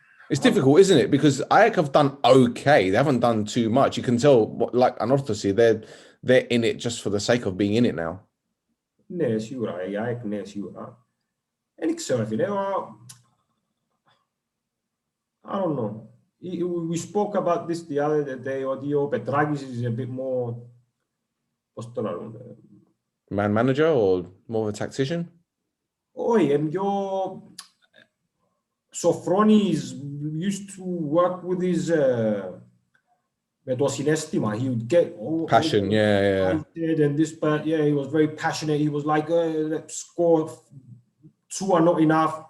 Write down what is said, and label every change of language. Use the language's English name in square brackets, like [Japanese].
[English] It's difficult, isn't it? Because AEK have done okay. They haven't done too much. You can tell, like Anorthosis, they're in it just for the sake of being in it now. [Greek] Ναι, σίγουρα. Η ΑΕΚ, ναι, σίγουρα. Δεν ξέρω, φίλε. [English] I don't know. We spoke about this the other day. [Greek] Ότι ο Πετράκης [English] is a bit more, [Greek] πώς το λένε, [English] Man manager or more of a tactician? [Greek] Όχι, πιο [English] Sofronis used to work with his [Greek] με το συναίσθημα. [English] He would get passion, yeah. And this, but yeah, he was very passionate. He was like, let's score 2 are not enough.